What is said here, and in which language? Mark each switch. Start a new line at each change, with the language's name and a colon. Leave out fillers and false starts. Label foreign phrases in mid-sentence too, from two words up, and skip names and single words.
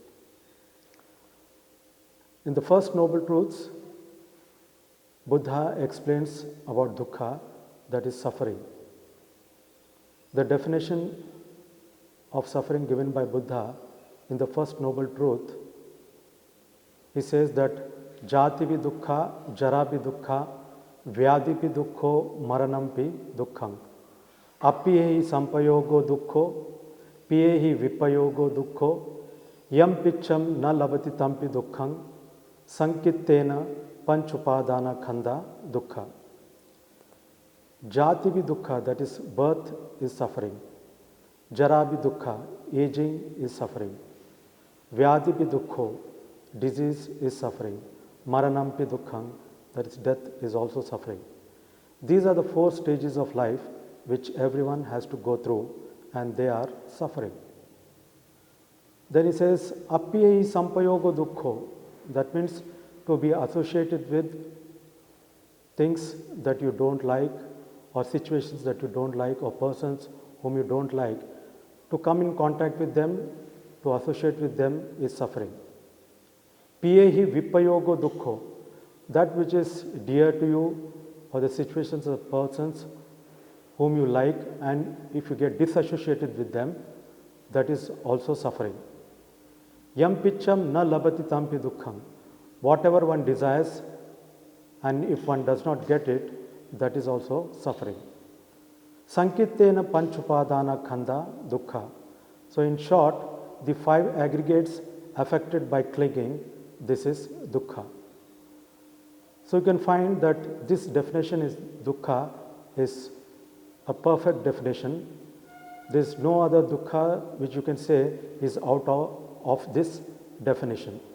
English: In the first noble truths, Buddha explains about dukkha, that is suffering. The definition of suffering given by Buddha in the first noble truth, he says that
Pali: jativi dukkha, jarabi dukkha, vyadipi dukkho, maranampi dukkham. Apiyehi sampayogo dukkho, piyehi vipayogo dukkho, yam picham na labati tampi dukkham, sankittena panchupadana khanda dukkha. Jativi dukkha,
English: that is birth, is suffering.
Pali: Jarabi dukkha,
English: aging is suffering.
Pali: Vyadipi dukkho,
English: disease is suffering.
Pali: Maranampi dukkham,
English: that is death, is also suffering. These are the 4 stages of life which everyone has to go through, and they are suffering. Then he says,
Pali: Appiyehi sampayogo dukkho,
English: that means to be associated with things that you don't like, or situations that you don't like, or persons whom you don't like, to come in contact with them, to associate with them, is suffering.
Pali: Piyehi vipayogo dukkho,
English: that which is dear to you, or the situations of persons whom you like, and if you get disassociated with them, that is also suffering.
Pali: Yam picham na labati tampi dukkham,
English: whatever one desires, and if one does not get it, that is also suffering.
Pali: Sankittena panchupadana khanda dukkha.
English: So in short, the 5 aggregates affected by clinging, this is dukkha. So you can find that this definition is dukkha is a perfect definition. There is no other dukkha which you can say is out of this definition.